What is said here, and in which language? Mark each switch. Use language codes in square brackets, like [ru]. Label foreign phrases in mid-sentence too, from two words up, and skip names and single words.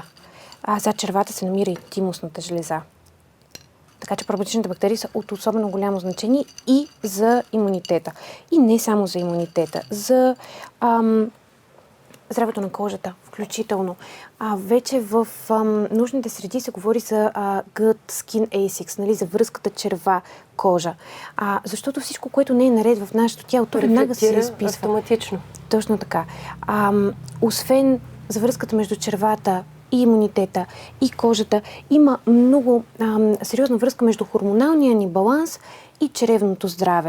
[bg] Зад червата се намира и тимусната жлеза. Така че пробиотичните бактерии са от особено голямо значение и за имунитета. И не само за имунитета, за здравето на кожата, включително. Вече в научните среди се говори за [en] gut skin ASICS, [bg] нали, за връзката черва-кожа. Защото всичко, което не е наред в нашето тяло, то веднага се изписва. Автоматично. Точно така. Освен за връзката между червата и имунитета, и кожата, има много сериозна връзка между хормоналния ни баланс и чревното здраве.